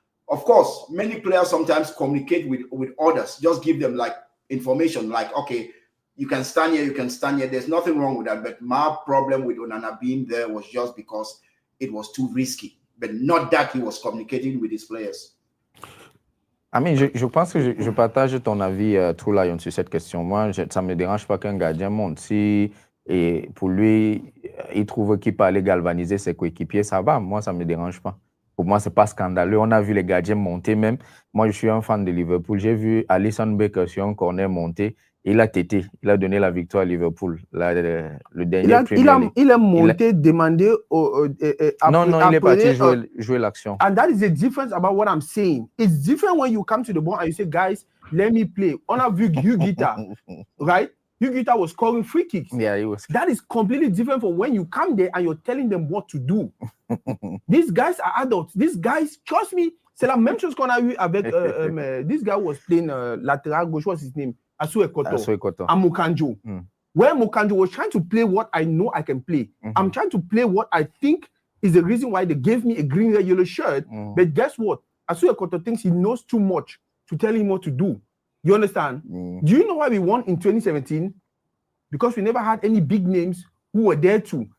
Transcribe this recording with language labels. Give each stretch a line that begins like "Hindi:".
English: Of course, many players sometimes communicate with others. Just give them like information, like, okay, you can stand here, you can stand here. There's nothing wrong with that. But my problem with Onana being there was just because it was too risky, but not that he was communicating with his players.
French: Je pense que je partage ton avis, True Lion, sur cette question. Moi, ça ne me dérange pas qu'un gardien monte. Si et pour lui, il trouve qu'il peut aller galvaniser ses coéquipiers, ça va. Moi, ça ne me dérange pas. Pour moi, ce n'est pas scandaleux. On a vu les gardiens monter même. Moi, je suis un fan de Liverpool. J'ai vu Alisson Becker sur un corner monter. Il a tété. Il a donné la victoire à Liverpool. Là, le dernier il a monté, demandé non, il est parti jouer l'action.
English: And that is the difference about what I'm saying. It's different when you come to the ball and you say, guys, let me play. On a vu Hugh Guita, right? Hugh Guita was scoring free kicks. Yeah, he was. That is completely different from when you come there and you're telling them what to do. These guys are adults. These guys, trust me,
French: c'est la même chose qu'on a eu avec
English: this guy was playing lateral gauche. What's his name? Asue Ekoto. And Mokanjo. Where Mokanjo was trying to play what I know I can play. I'm trying to play what I think is the reason why they gave me a green, red, yellow shirt. But guess what? Asue Ekoto thinks he knows too much to tell him what to do. You understand? Do you know why we won in 2017? Because we never had any big names who were there too.